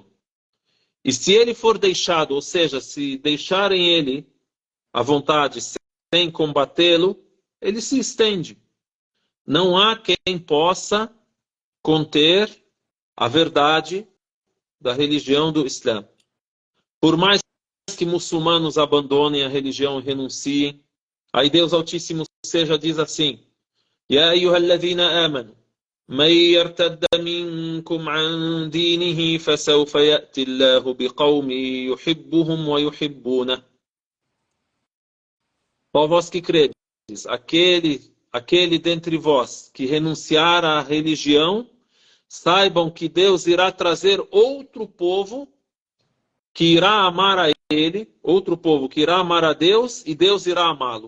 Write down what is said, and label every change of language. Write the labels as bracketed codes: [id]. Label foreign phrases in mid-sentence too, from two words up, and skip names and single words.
[pt] E se ele for deixado, ou seja, se deixarem ele à vontade, sem combatê-lo, ele se estende. Não há quem possa conter a verdade da religião do Islã. Por mais que muçulmanos abandonem a religião e renunciem, aí Deus Altíssimo seja diz assim: [ar] يا أيها الذين آمنوا من يرتد منكم عن دينه فسوف يأتي الله بقوم يحبهم ويحبونه. [pt] Ó vós que credes, aquele dentre vós que renunciar à religião, saibam que Deus irá trazer outro povo que irá amar a ele, outro povo que irá amar a Deus e Deus irá amá-lo.